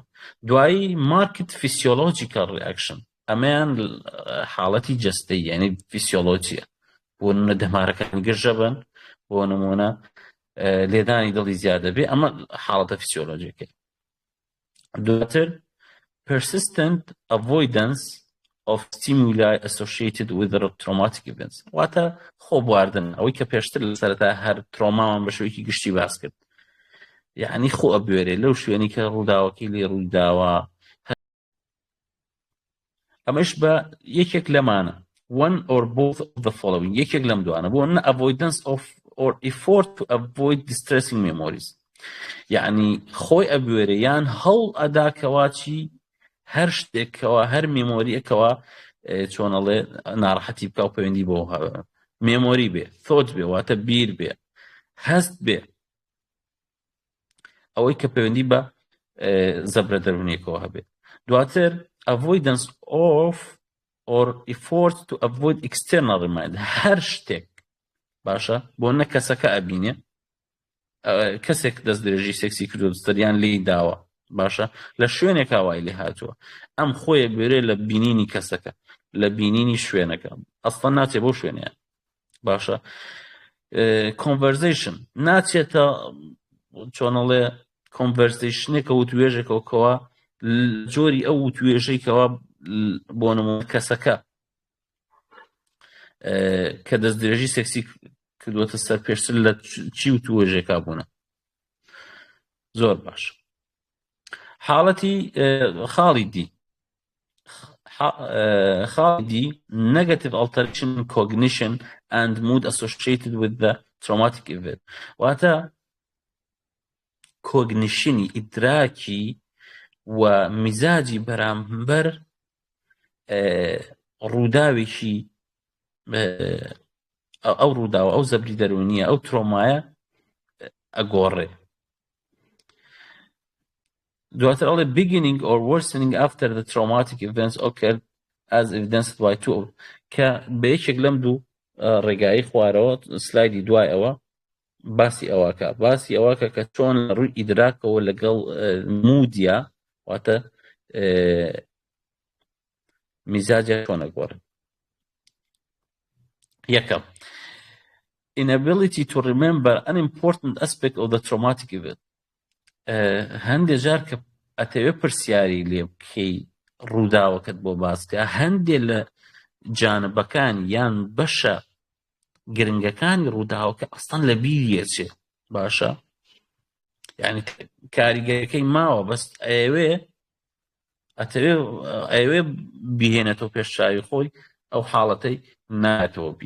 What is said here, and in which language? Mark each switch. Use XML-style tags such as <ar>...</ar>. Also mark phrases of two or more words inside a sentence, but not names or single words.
<ckb>دوایی مارکت</ckb> <en>physiological reaction</en> <ckb>ئەمەیان حاڵەتی جەستەی یعنی فیسیۆلۆجیە بۆ نمونە دەمارەکان گرژە بن بۆ نمونە لێدانی دڵی زیادە بێ ئەمە حاڵەتە فیسیۆلۆجیەکەی. دواتر</ckb> <en>persistent avoidance of stimuli associated with the traumatic events</en> <ckb>واتە خۆبواردن ئەوەی کە پێشتر لە سەرەتا هەر ترۆمامان بە شوەیەکی گشتی باس کرد یعنی خۆ ئەبوێرێ لەو شوێنی کە ڕووداوەکەی لێ ڕوویداوە ئەمەش بە یەکێک لەمانە</ckb> <en>one or both of the following</en> <ckb>یەکێک لەم دوانە بۆ نە</ckb> <en>avoidance of or effort to avoid distressing memories</en> <ckb>یعنی خۆی ئەبوێرێ یان هەوڵ ئەداکەواچی هەر شتێکەوە هەر مێمۆریەکەوە چۆنەڵێ ناڕەحەتی بکە و پەیوەندی بۆ مێمۆری بێ thought بێ واتە بیر بێ هەست بێ ئەوەی کە پەیوەندی بە زەبرە دەرونیەکەوە هەبێت. دواتر</ckb> <en>avoidance of or effort to avoid external reminder</en> <ckb>هەر شتێک باشە بۆ نە کەسەکە ئەبینێ کەسێک دەست درێژی سێکسی کردو دەستەریان لی داوە باشە لە شوێنێک ئاوای لێ هاتووە ئەم خۆیە بێرێ لە بینینی کەسەکە لە بینینی شوێنەکە ئەسڵەن ناچێت بۆ شوێنەیە باشە. conversation ناچێتە چۆنەڵێ conversationێکە وتوێژێکەوە کەوە جۆری ئەو وتوێژەیەکەوە بۆ نمونە کەسەکە کە دەست درێژی سێکسی کردووەتە سەر پێشتر لە چی وتوێژێکا بوونە. زۆر باش. حاڵەتی خاڵی دی</ckb> <en>negative alteration in cognition and mood associated with the traumatic event</en> <ckb>واتە کۆگنیشنی ئیدراکی و میزاجی بەرامبەر ڕووداوێکی ئەو ڕووداوە ئەو زەبری دەرونیە ئەو ترۆمایە ئەگۆڕێ. دواتر ئەڵێ</ckb> <en>beginning or worsening after the traumatic events occurred as evidenced by two</en> <ckb>کە بە یەکێک لەم دوو ڕێگایی خوارەوە سلایدی دوای ئەوە باسی ئەوەکە کە چۆن لە ڕووی ئیدراکەوە لەگەڵ مودیا واتە میزاجە چۆن ئەگۆڕێ.</ckb> <en>یەکەم inability to remember an important aspect of the traumatic event.</en> <ckb>هەندێک جار کە ئەتەوێ پرسیاری لێ بکەی ڕووداوەکەت بۆ باسکە هەندێک لە جانبەکانی یان بەشە گرنگەکانی ڕووداوەکە ئەستان لە بیریەچێ باشە، یعنی کاریگەرەکەی ماوە بەس ئەوێ بیهێنێتەوە پێشچاوی خۆی ئەو حاڵەتەی نایەتەوە بیر.</ckb>